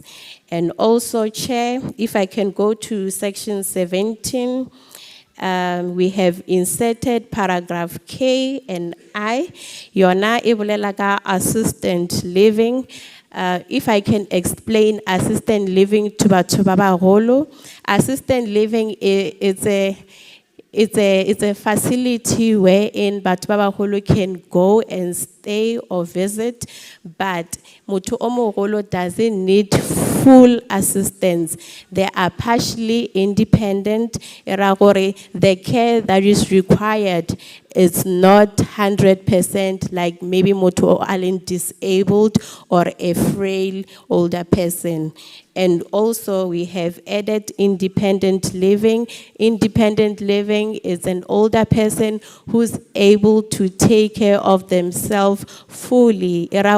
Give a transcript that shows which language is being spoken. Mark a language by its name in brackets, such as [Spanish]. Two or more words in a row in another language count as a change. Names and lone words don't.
[English] And also, Chair, if I can go to Section 17, we have inserted paragraph K and I. [Southern Sotho] Yona ibolela [English] assistant living. If I can explain assistant living to [Southern Sotho] batho ba baholo, [English] assistant living is a facility wherein [Southern Sotho] batho ba baholo [English] can go and stay or visit, but [Southern Sotho] motho o moholo [English] doesn't need full assistance. They are partially independent. The care that is required is not 100% like maybe [Southern Sotho] motho o [English] disabled or a frail older person. And also we have added independent living. Independent living is an older person who's able to take care of themselves fully.